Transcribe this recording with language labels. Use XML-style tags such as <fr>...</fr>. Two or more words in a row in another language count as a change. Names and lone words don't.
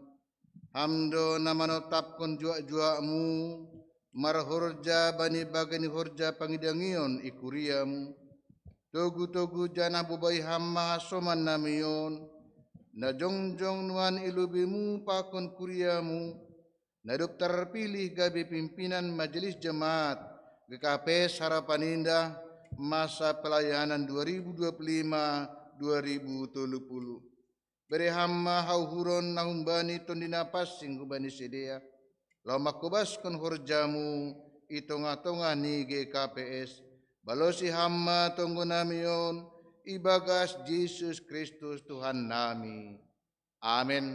<bts>Hamdo namanotapkon jua-juamu marhorja bani bagani horja pangidangion ikuriamu. Togu-togu jana bubai hamma soman namion. Na jongjong nuan ilubimu pakon kuriamu. Na dokter pilih gabi</bts> <id>pimpinan majelis jemaat GKP Harapan Indah masa pelayanan 2025-2030.</id> <bts>Beri hamma hauhuron nahumbani tondina passing hubani sedea. Lama kubaskon horjamu itonga-tonga ni GKPS. Balosi hamma tonggo namion ibagas Yesus Kristus Tuhan nami. Amin.</bts>